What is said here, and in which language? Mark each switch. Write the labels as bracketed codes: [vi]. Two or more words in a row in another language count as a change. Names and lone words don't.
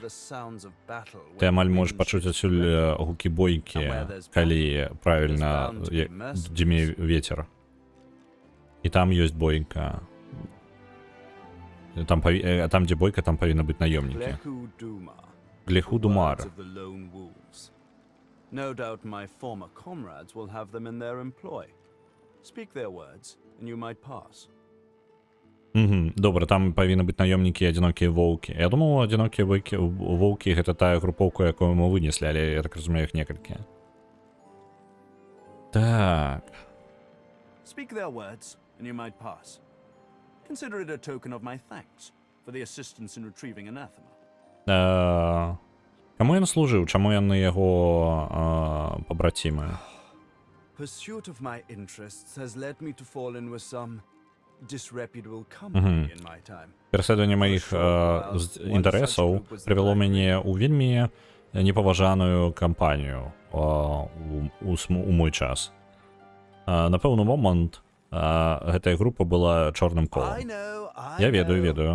[be] Ты амаль можаш пачуць адсюль гукі бойкі, калі правільна дзьме вецер. І там ёсць бойка. Там, дзе бойка, там павінны быць наёмнікі. Глеху Думар. [en] No doubt my former comrades will have them in their employ. Speak their words, and you might pass. [be] Добра, там павінны быць наёмнікі і адзінокія воўкі. Я думаў, адзінокія воўкі гэта тая групоўка, якую мы вынеслі, але я так разумею, іх некалькі. Так. [en] Speak their words, and you might pass. Consider it a token of my thanks for the assistance in retrieving anathema. [be] Каму ён служыў? Чаму яны яго пабрацімы? [en] Pursuit of my interests has led me to fall in with some disreputable company in my time. [be] Пераследаванне маіх інтарэсаў прывяло мяне ў вельмі непаважаную кампанію у мой час. На пэўны момант гэтая група была чорным колам. Я ведаю.